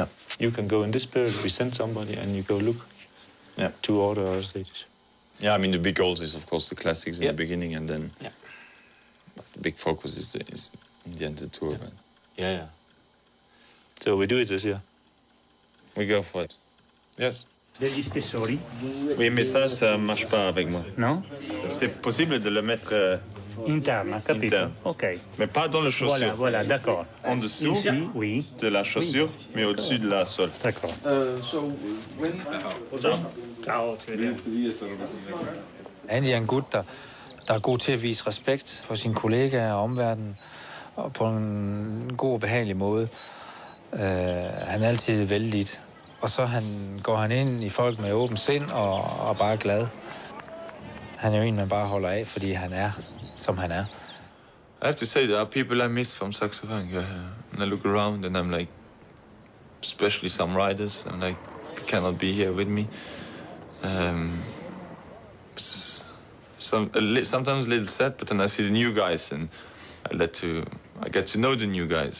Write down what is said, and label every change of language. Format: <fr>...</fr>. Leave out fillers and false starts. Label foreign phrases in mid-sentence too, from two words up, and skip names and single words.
<en>you can go in this period, we send somebody and you go look to all the other stages. Yeah, I mean, the big goals is, of course, the classics in the beginning, and then the big focus is in the end the tour. Yeah. Yeah. So we do it this year. We go for it. Yes.</en> <it>Degli spessori?</it> <fr>Oui, mais ça marche pas avec moi. Non? C'est possible de le mettre interne, capito? Interne. Ok. Mais pas dans la chaussure. Voilà, d'accord. En dessous oui. de la chaussure, mais au-dessus de la sole. D'accord. Ciao.</fr> <da>Andy er en gut, der er god til at vise respekt for sine kollegaer og omverdenen, og på en god og behagelig måde. Han er altid vældigt. Og så går han ind i folk med åbent sind og bare glad. Han er jo en, man bare holder af, fordi han er, som han er.</da> <en>I have to say, there are people I miss from Saxo Bank. And I look around and I'm like, especially some riders, I'm like, cannot be here with me. Sometimes a little sad, but then I see the new guys and I get to know the new guys.</en>